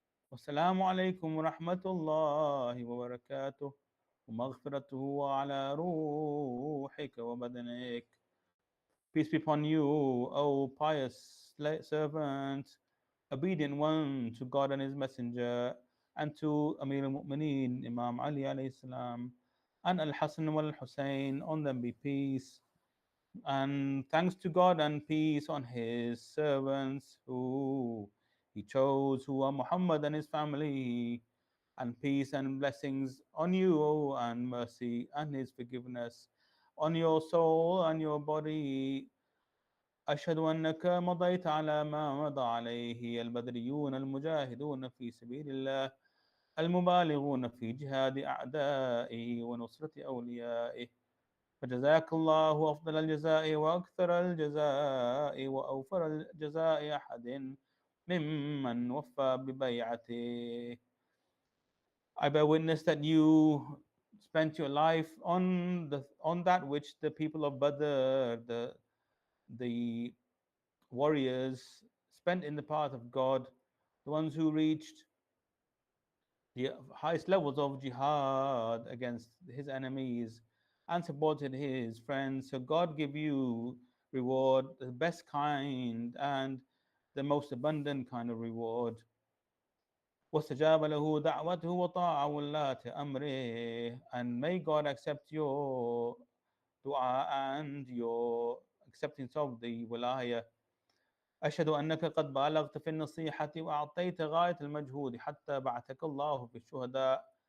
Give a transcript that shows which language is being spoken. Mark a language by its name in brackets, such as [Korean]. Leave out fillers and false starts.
[Arabic] والسلام عليكم ورحمة الله وبركاته ومغفرته وعلى روحك وبدنك. [English] Peace be upon you, O pious servant, obedient one to God and His Messenger, and to Amir al-Mu'mineen, Imam Ali alayhi salam, and Al-Hasan wal-Hussein, on them be peace. And thanks to God and peace on His servants who He chose, who are Muhammad and his family, and peace and blessings on you, and mercy and His forgiveness on your soul and your body. [Arabic] أشهد أنك مضيت على ما مضى عليه البدريون المجاهدون في سبيل الله المبالغون في جهاد أعدائه ونصرة أوليائه، فجزاك الله أفضل الجزاء وأكثر الجزاء وأوفر الجزاء أحد ممن وفى ببيعته. [English] I bear witness that you spent your life on that which the people of Badr, the warriors, spent in the path of God, the ones who reached the highest levels of jihad against his enemies and supported his friends. So God give you reward, the best kind and the most abundant kind of reward. [Arabic] واستجاب له دعوته وطاع ولاة أمره, [English] and may God accept your dua and your acceptance of the wilayah. [Arabic] أشهد أنك قد بالغت في النصيحة وأعطيت غاية المجهود حتى بعثك الله في الشهداء.